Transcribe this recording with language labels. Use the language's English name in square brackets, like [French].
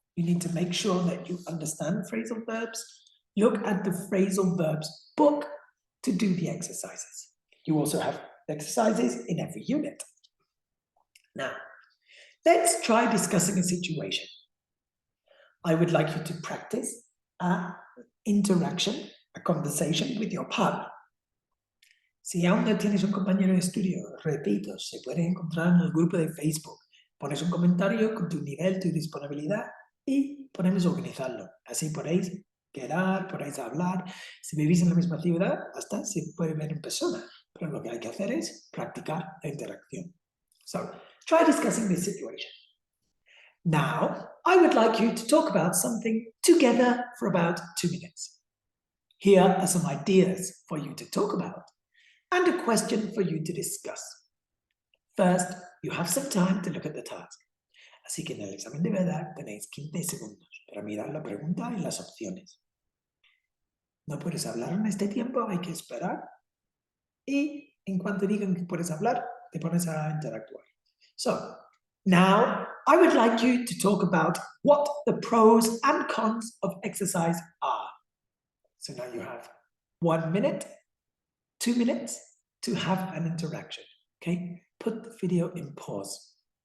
[English] You need to make sure that you understand phrasal verbs. Look at the phrasal verbs book to do the exercises. You also have exercises in every unit. Now, let's try discussing a situation. I would like you to practice an interaction, a conversation with your partner. [Spanish] Si aún no tienes un compañero de estudio, repito, se puede encontrar en el grupo de Facebook. Pones un comentario con tu nivel, tu disponibilidad y podemos organizarlo. Así podéis quedar, podéis hablar. Si vivís en la misma ciudad, hasta se puede ver en persona. Pero lo que hay que hacer es practicar la interacción. [English] So, try discussing this situation. Now, I would like you to talk about something together for about 2 minutes. Here are some ideas for you to talk about and a question for you to discuss. First, you have some time to look at the task. [Spanish] Así que en el examen de verdad tenéis 15 segundos para mirar la pregunta y las opciones. No puedes hablar en este tiempo, hay que esperar. Y en cuanto digan que puedes hablar, te pones a interactuar. [English] So, now I would like you to talk about what the pros and cons of exercise are. So now you have 1 minute, 2 minutes to have an interaction. Okay, put the video in pause.